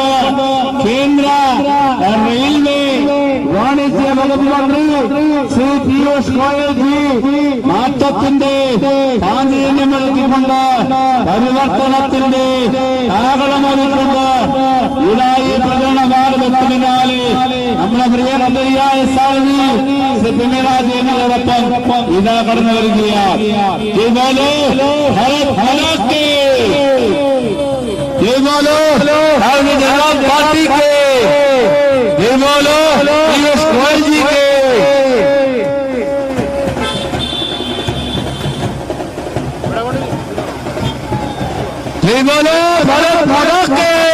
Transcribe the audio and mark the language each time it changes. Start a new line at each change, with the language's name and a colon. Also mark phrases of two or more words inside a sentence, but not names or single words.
Malayalam: കേന്ദ്ര റെയിൽവേ വാണിജ്യ വകുപ്പ് മന്ത്രി ശ്രീ പീയൂഷ് ഗോയൽജി മാറ്റത്തിന്റെ പാഞ്ചജന്യം നൽകിക്കൊണ്ട് പരിവർത്തനത്തിന്റെ കാഹളമൊരുക്കൊണ്ട് ഇതായി പ്രചരണ ഭാരതത്തിന് പിന്നാലെ നമ്മുടെ പ്രിയ നഗരിയായ സാരഥി ശ്രീ പ്രമീളാദേവിയോടൊപ്പം ഇതാ കടന്നു വരികയാണ്.
Hindi: भारतीय जनता पार्टी के जय बोलो पीयूष गोयल जी के जय बोलो भारत माता के